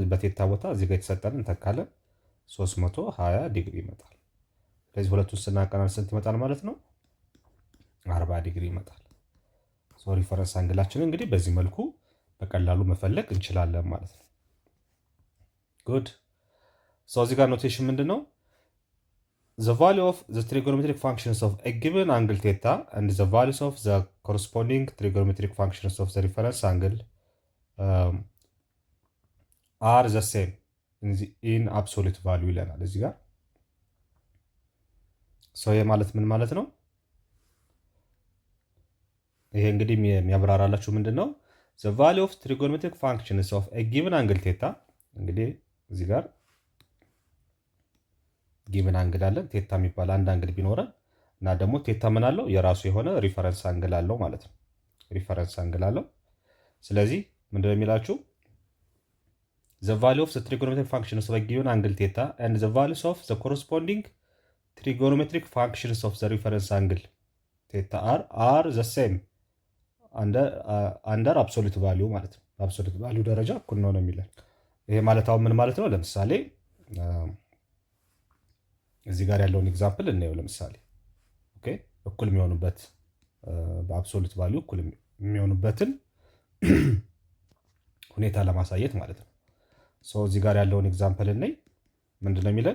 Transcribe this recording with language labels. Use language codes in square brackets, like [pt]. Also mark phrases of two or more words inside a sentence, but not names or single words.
[am] በቴታ ቦታ እዚህ ጋር የተሰጠን እንተካለን 320 ዲግሪ ይመጣል። ስለዚህ ሁለቱን ስናቀናንስ ስንት ይመጣል ማለት ነው? 40 ዲግሪ ይመጣል። ሪፈረንስ አንግላችን እንግዲህ በዚህ መልኩ በቀላሉ መፈለግ እንችላለን ማለት ነው። ጉድ። እዚህ ጋር ኖቴሽን ምንድን ነው? [en] The value of the trigonometric functions of a given angle theta and the values of the corresponding trigonometric functions of the reference angle are the same in absolute value [am] ይለናል እዚህ ጋር። ይሄ ማለት ምን ማለት ነው? ይሄ እንግዲህ የሚያብራራላችሁ ምንድን ነው? [en] The value of trigonometric functions of a given angle theta [am] እንግዲህ እዚህ ጋር [en] given angle [am] አለን ቴታ የሚባል አንድ አንግል ቢኖረን እና ደግሞ ቴታ ምን አለው? የራሱ የሆነ [en] reference angle [am] አለው ማለት ነው። [en] reference angle [am] አለው። ስለዚህ ምንድነው የሚላችሁ? [en] The value of the trigonometric functions of a given angle theta and the values of the corresponding trigonometric functions of the reference angle theta are the same under absolute value [am] ማለት ነው። በአብሶሉት ቫልዩ ደረጃ እኩል ነው የሚለን። ይሄ ማለት አሁን ምን ማለት ነው? ለምሳሌ እዚህ ጋር ያለውን ኤግዛምፕል እናየው። ለምሳሌ ኦኬ እኩል የሚሆኑበት በአብሶሉት ቫልዩ እኩል የሚሆኑበትን ሁኔታ ለማሳየት ማለት ነው። እዚህ ጋር ያለውን ኤግዛምፕል እናይ። ምንድነው የሚለን?